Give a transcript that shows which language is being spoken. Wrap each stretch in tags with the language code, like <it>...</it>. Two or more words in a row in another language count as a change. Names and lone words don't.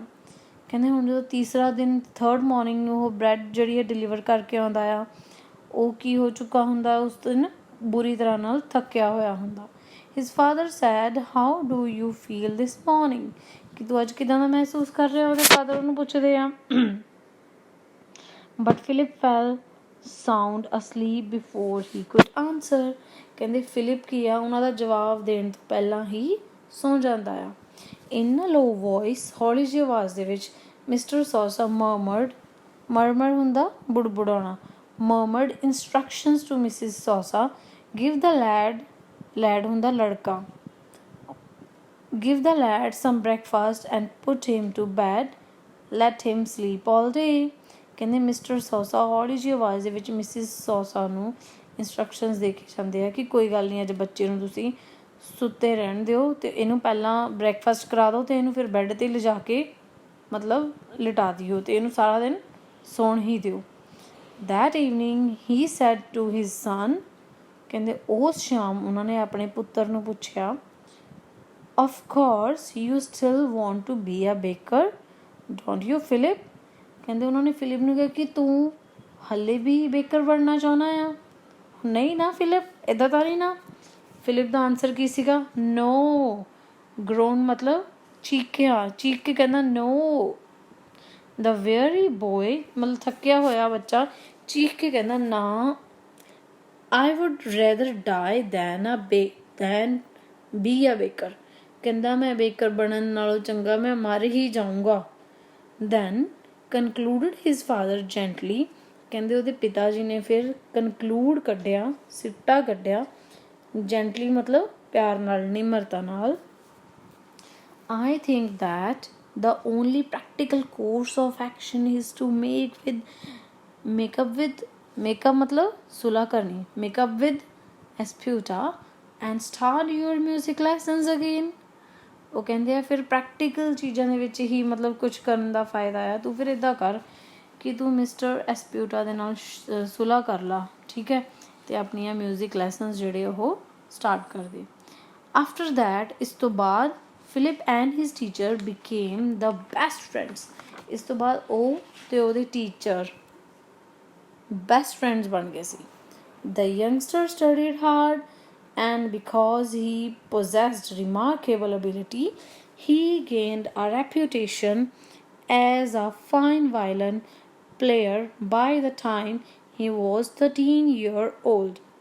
<pa>ਕਹਿੰਦੇ ਹੁਣ ਜਦੋਂ ਤੀਸਰਾ ਦਿਨ,</pa> <en>third morning</en> <pa>ਨੂੰ ਉਹ ਬ੍ਰੈਡ ਜਿਹੜੀ ਹੈ ਡਿਲੀਵਰ ਕਰਕੇ ਆਉਂਦਾ ਆ, ਉਹ ਕੀ ਹੋ ਚੁੱਕਾ ਹੁੰਦਾ ਉਸ ਦਿਨ, ਬੁਰੀ ਤਰ੍ਹਾਂ ਨਾਲ ਥੱਕਿਆ ਹੋਇਆ ਹੁੰਦਾ।</pa> <en>his father said how do you feel this morning,</en> <pa>ਕਿ ਤੂੰ ਅੱਜ ਕਿੱਦਾਂ ਦਾ ਮਹਿਸੂਸ ਕਰ ਰਿਹਾ, ਉਹਦੇ ਫਾਦਰ ਉਹਨੂੰ ਪੁੱਛਦੇ ਆ।</pa> <en>but Philip fell sound asleep before he could answer.</en> <pa>ਕਹਿੰਦੇ ਫਿਲਿਪ ਕੀ ਆ ਉਹਨਾਂ ਦਾ ਜਵਾਬ ਦੇਣ ਤੋਂ ਪਹਿਲਾਂ ਹੀ ਸੌਂ ਜਾਂਦਾ ਆ.</pa> <en>In a low voice,</en> <pa>ਹੌਲੀ ਜਿਹੀ ਆਵਾਜ਼ ਦੇ ਵਿੱਚ ਮਿਸਟਰ ਸੌਸਾ murmured ਹੁੰਦਾ ਬੁੜਬੁੜਾਉਣਾ,</pa> <en>murmured instructions to Mrs. Sosa. Give the lad</en> <pa>ਹੁੰਦਾ ਲੜਕਾ,</pa> <en>give the lad some breakfast and put him to bed. Let him sleep all day.</en> <pa>ਕਹਿੰਦੇ ਮਿਸਟਰ ਸੌਸਾ ਹੌਲੀ ਜਿਹੀ ਆਵਾਜ਼ ਦੇ ਵਿੱਚ ਮਿਸਿਸ ਸੌਸਾ ਨੂੰ ਇੰਸਟਰਕਸ਼ਨਸ ਦੇ ਕੇ ਜਾਂਦੇ ਆ ਕਿ ਕੋਈ ਗੱਲ ਨਹੀਂ, ਅੱਜ ਬੱਚੇ ਨੂੰ ਤੁਸੀਂ ਸੁੱਤੇ ਰਹਿਣ ਦਿਓ ਅਤੇ ਇਹਨੂੰ ਪਹਿਲਾਂ ਬ੍ਰੇਕਫਾਸਟ ਕਰਾ ਦਿਓ ਅਤੇ ਇਹਨੂੰ ਫਿਰ ਬੈੱਡ 'ਤੇ ਲਿਜਾ ਕੇ ਮਤਲਬ ਲਿਟਾ ਦਿਓ ਅਤੇ ਇਹਨੂੰ ਸਾਰਾ ਦਿਨ ਸੌਣ ਹੀ ਦਿਓ.</pa> <en>That evening he said to his son.</en> <pa>ਕਹਿੰਦੇ ਉਸ ਸ਼ਾਮ ਉਹਨਾਂ ਨੇ ਆਪਣੇ ਪੁੱਤਰ ਨੂੰ ਪੁੱਛਿਆ,</pa> <en>Of course you still want to be a baker, don't you, Philip?</en> <pa>ਕਹਿੰਦੇ ਉਹਨਾਂ ਨੇ ਫਿਲਿਪ ਨੂੰ ਕਿਹਾ ਕਿ ਤੂੰ ਹਾਲੇ ਵੀ ਬੇਕਰ ਬਣਨਾ ਚਾਹੁੰਦਾ ਆ? ਨਹੀਂ ਨਾ ਫਿਲਿਪ, ਇੱਦਾਂ ਤਾਂ ਨਹੀਂ ਨਾ. ਫਿਲਿਪ ਦਾ ਆਨਸਰ ਕੀ ਸੀਗਾ? ਨੋ. ਗਰੋਨ ਮਤਲਬ ਚੀਕ ਕੇ ਕਹਿੰਦਾ ਨੋ.</pa> <en>the weary boy</en> <pa>ਮਤਲਬ ਥੱਕਿਆ ਹੋਇਆ ਬੱਚਾ ਚੀਕ ਕੇ ਕਹਿੰਦਾ ਨਾ.</pa> <en>I would rather die than be a baker.</en> <pa>ਕਹਿੰਦਾ ਮੈਂ ਬੇਕਰ ਬਣਨ ਨਾਲੋਂ ਚੰਗਾ ਮੈਂ ਮਰ ਹੀ ਜਾਊਂਗਾ.</pa> <en>Then concluded his father gently.</en> <pa>ਕਹਿੰਦੇ ਉਹਦੇ ਪਿਤਾ ਜੀ ਨੇ ਫਿਰ ਕਨਕਲੂਡ ਕੱਢਿਆ, ਸਿੱਟਾ ਕੱਢਿਆ. ਜੈਂਟਲੀ ਮਤਲਬ ਪਿਆਰ ਨਾਲ, ਨਿਮਰਤਾ ਨਾਲ.</pa> <en>I think that the only practical course of action is to make up</en> <pa>ਮਤਲਬ ਸੁਲ੍ਹਾ ਕਰਨੀ,</pa> <en>make up with Esputa and start your music lessons again.</en> <pa>ਉਹ ਕਹਿੰਦੇ ਆ ਫਿਰ ਪ੍ਰੈਕਟੀਕਲ ਚੀਜ਼ਾਂ ਦੇ ਵਿੱਚ ਹੀ ਮਤਲਬ ਕੁਛ ਕਰਨ ਦਾ ਫਾਇਦਾ ਆ. ਤੂੰ ਫਿਰ ਇੱਦਾਂ ਕਰ ਕਿ ਤੂੰ ਮਿਸਟਰ ਐਸਪਿਊਟਾ ਦੇ ਨਾਲ ਸੁਲ੍ਹਾ ਕਰ ਲਾ, ਠੀਕ ਹੈ, ਅਤੇ ਆਪਣੀਆਂ</pa> <en>music lessons</en> <pa>ਜਿਹੜੇ ਉਹ ਸਟਾਰਟ ਕਰ ਦੇ.</pa> <en>after that</en> <pa>ਇਸ ਤੋਂ ਬਾਅਦ</pa> <en>Philip and his teacher became the best friends.</en> <pa>ਇਸ ਤੋਂ ਬਾਅਦ ਉਹ ਅਤੇ ਉਹਦੇ ਟੀਚਰ</pa> <en>best friends</en> <pa>ਬਣ ਗਏ ਸੀ.</pa> <en>The youngster studied hard, and because he possessed remarkable ability, he gained a reputation as a fine violin player by the time he was 13 years old.</en>